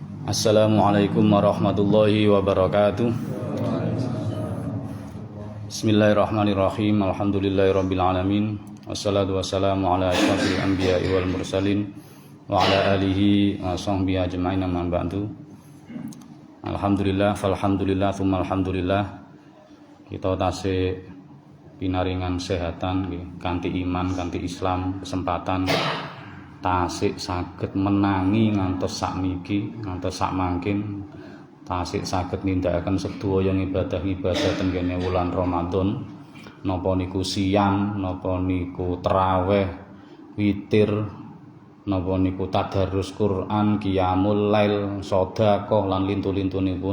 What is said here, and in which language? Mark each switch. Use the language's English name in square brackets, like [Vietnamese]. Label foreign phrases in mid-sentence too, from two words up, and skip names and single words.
[Arabic] السلام عليكم ورحمة الله وبركاته. بسم الله الرحمن الرحيم. الحمد لله رب العالمين. والصلاة والسلام على أشرف الأنبياء والمرسلين وعلى آله وصحبه أجمعين أما بعد. الحمد لله، فالحمد لله، ثم الحمد لله. [Javanese] Kita tasih pinaringan kesehatan kanthi iman, kanthi Islam, kesempatan tasik saged menangi ngantos sakniki, ngantos sakmangkin tasik saged nindakaken sedaya ibadah-ibadah tenggene wulan Ramadan, napa niku siang, napa niku tarawih, witir, napa niku tadarus Quran, [Arabic] قيام الليل, [Javanese] sedekah lan lintu-lintunipun.